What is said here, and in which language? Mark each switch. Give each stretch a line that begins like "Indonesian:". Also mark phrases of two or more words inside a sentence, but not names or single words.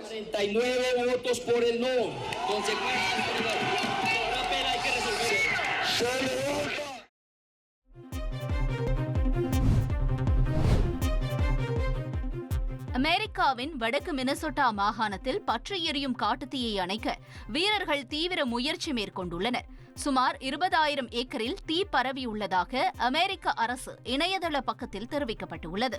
Spanish: 39 votos por el no. La pena hay que resolver.
Tamil: அமெரிக்காவின் வடக்கு மினசோட்டா மாகாணத்தில் பற்றி எரியும் காட்டுத்தீயை அணைக்க வீரர்கள் தீவிர முயற்சி மேற்கொண்டுள்ளனர். சுமார் 20,000 ஏக்கரில் தீ பரவியுள்ளதாக அமெரிக்க அரசு இணையதள பக்கத்தில் தெரிவிக்கப்பட்டுள்ளது.